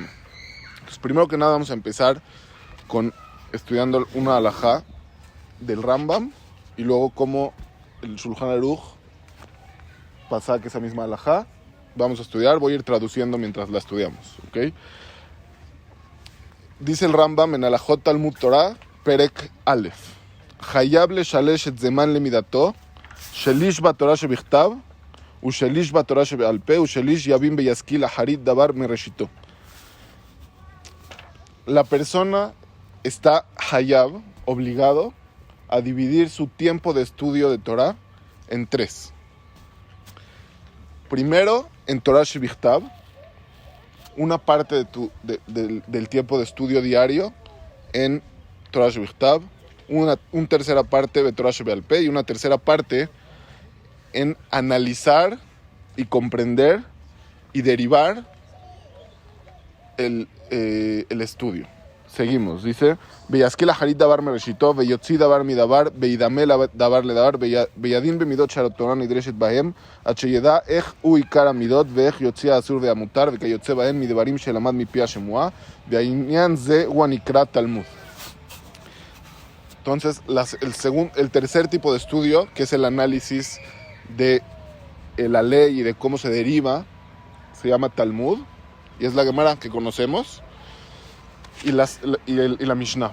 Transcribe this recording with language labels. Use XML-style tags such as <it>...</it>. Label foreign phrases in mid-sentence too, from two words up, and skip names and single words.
<es>Entonces, primero que nada, vamos a empezar estudiando una alajá del Rambam, y luego cómo el Shulchan Aruch pasa que esa misma alajá vamos a estudiar. Voy a ir traduciendo mientras la estudiamos, ¿ok? Dice el Rambam en</es> <he>הלכות תלמוד תורה, פרק א: חייב לשלש את זמן למידתו, שליש בתורה שבכתב, ושליש בתורה שבעל פה, ושליש יבין וישכיל אחרית דבר מראשיתו.</he> <es>La persona está hayab, obligado, a dividir su tiempo de estudio de Torah en 3. Primero, en</es> <he>תורה שבכתב,</he> <es>una parte del tiempo de estudio diario en</es> <he>תורה שבכתב,</he> <es>una tercera parte de</es> <he>תורה שבעל פה,</he> <es>y una tercera parte en analizar y comprender y derivar el estudio. Seguimos, dice:</es> <he>וישכיל אחרית דבר מראשיתו, ויוציא דבר מדבר, וידמה דבר לדבר, וידין במידות שהתורה נדרשת בהם, עד שידע אך הוא עיקר המידות, ואך יוציא אסור והמותר, וכיוצא בהם מדברים שלמד מפי השמועה, וענין זה הוא הנקרא תלמוד.</he> <es>Entonces, el tercer tipo de estudio, que es el análisis de la ley y de cómo se deriva, se llama Talmud, y es la Gemara que conocemos, y la Mishnah.</es>